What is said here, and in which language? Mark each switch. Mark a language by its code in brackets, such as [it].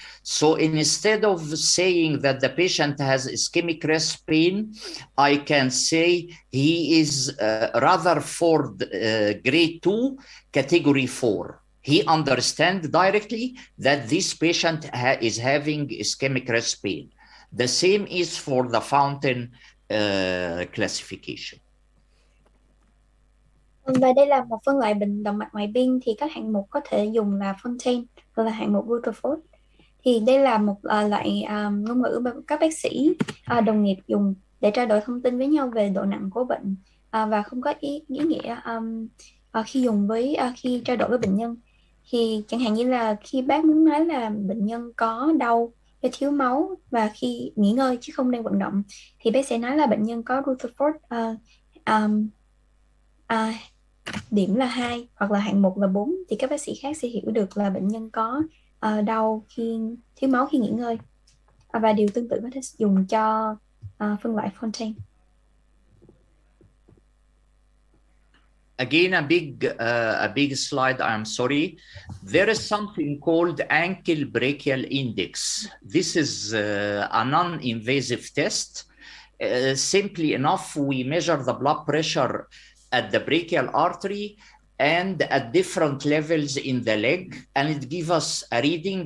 [en] So instead of saying that the patient has ischemic rest pain, I can say he is Rutherford grade 2, category 4. He understands directly that this patient is having ischemic rest pain. The same is for the fountain classification. [vi] Và đây là một phân loại bệnh động mạch ngoại biên, thì các hạng mục có thể dùng là Fontaine hoặc là hạng mục Rutherford. Thì đây là một loại ngôn ngữ mà các bác sĩ đồng nghiệp dùng để trao đổi thông tin với nhau về độ nặng của bệnh, và không có ý nghĩa khi dùng với khi trao đổi với bệnh nhân. Thì chẳng hạn như là khi bác muốn nói là bệnh nhân có đau do thiếu máu và khi nghỉ ngơi chứ không đang vận động, thì bác sẽ nói là bệnh nhân có Rutherford điểm là 2 hoặc là hạng 1 là 4, thì các bác sĩ khác sẽ hiểu được là bệnh nhân có đau khi thiếu máu khi nghỉ ngơi. Và điều tương tự có thể dùng cho phân loại Fontaine. [en] Again, a big slide, I'm sorry. There is something called ankle brachial index. This is a non-invasive test. Simply enough, we measure the blood pressure at the brachial artery and at different levels in the leg, and it gives us a reading.